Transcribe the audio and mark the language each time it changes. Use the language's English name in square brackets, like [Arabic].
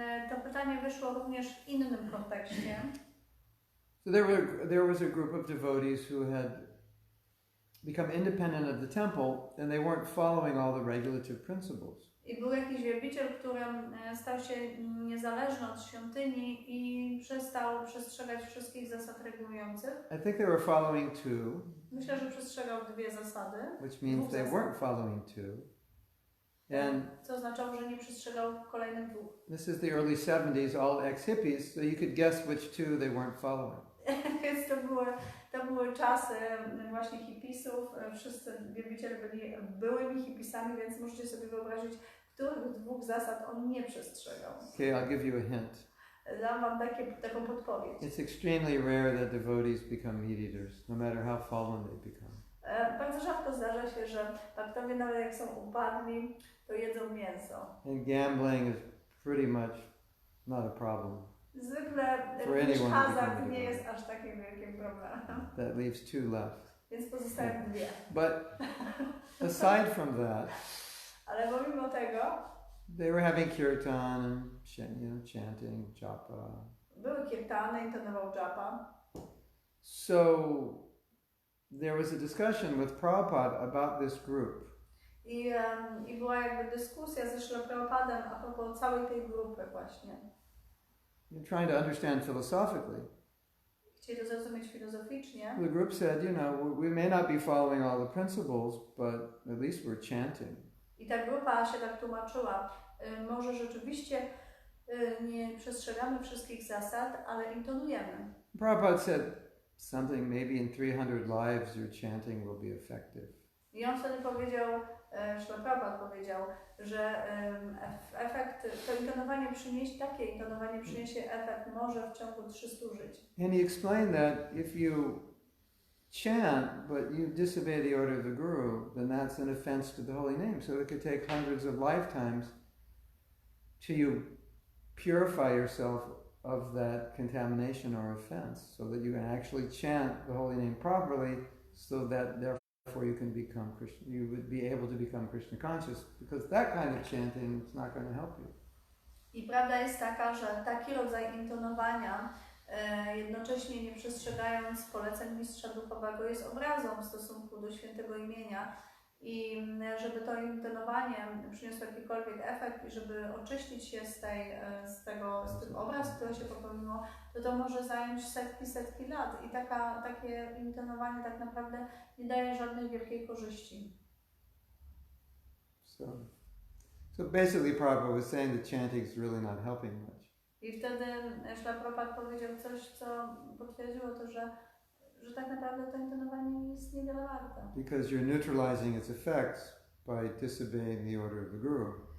[Polish] To pytanie wyszło również w innym kontekście. [English] So there was a group of devotees who had become independent of the temple and they weren't following all the regulative principles. [Polish] I był jakiś wielbiciel, który stał się niezależny od świątyni i przestał przestrzegać wszystkich zasad regulujących. [English] I think they were following two. [Polish] Myślę, że przestrzegał dwie zasady. [English] Which means they weren't following two. And [Polish] co oznaczało, że nie przestrzegał kolejnych dwóch. [English] This is the early 70s, all ex-hippies, so you could guess which two they weren't following. [Polish] Więc to były czasy właśnie hipisów. Wszyscy wielbiciele byli byłymi hipisami, więc możecie sobie wyobrazić, których dwóch zasad on nie przestrzegał. [English] Okay, I'll give you a hint. [Polish] Dam wam taką podpowiedź. [English] It's extremely rare that devotees become meat eaters, no matter how fallen they become. [Polish] Bardzo rzadko zdarza się, że bhaktowie nawet jak są upadli, to jedzą mięso. [English] And gambling is pretty much not a problem. [Polish] Zwykle również hazard nie jest aż takim wielkim problemem. [English] That leaves two left. [Polish] Więc pozostają dwie. [English] But aside from that, [Polish] ale pomimo tego, [English] they were having kirtan and chanting japa. [Polish] Były kirtany, intonował japa. [English] So there was a discussion with Prabhupada about this group. [Polish] I była jakby dyskusja ze Śrila Prabhupadem a propos całej tej grupy właśnie. [English] You're trying to understand philosophically. [Polish] chcieli to zrozumieć filozoficznie, [English] The group said, you know, we may not be following all the principles, but at least we're chanting. [Polish] i ta grupa się tak tłumaczyła, może rzeczywiście nie przestrzegamy wszystkich zasad, ale intonujemy. [English] Prabhupada said something, maybe in 300 lives your chanting will be effective. [Polish] I on wtedy powiedział, Śla Prabhupada powiedział, że efekt, to intonowanie przyniesie, takie intonowanie przyniesie efekt może w ciągu 300 żyć. [English] And he explained that if you chant, but you disobey the order of the guru, then that's an offense to the holy name. So it could take hundreds of lifetimes till you purify yourself of that contamination or offense, so that you can actually chant the holy name properly, so that therefore you can become Krishna. You would be able to become Krishna conscious, because that kind of chanting is not going to help you. [Polish] I prawda jest taka, że taki rodzaj intonowania, jednocześnie nie przestrzegając poleceń mistrza duchowego, jest obrazą w stosunku do świętego imienia. I żeby to intonowanie przyniosło jakikolwiek efekt i żeby oczyścić się z tych obraz, które się popełniło, to może zająć setki lat. I takie intonowanie tak naprawdę nie daje żadnej wielkiej korzyści. [English] So basically Prabhupada was saying that chanting is really not helping much. [Polish] I wtedy Śla Prabhupada powiedział coś, co potwierdziło to, że tak naprawdę to intonowanie jest niewiele warte. [English] Because you're neutralizing its effects by disobeying the order of the guru.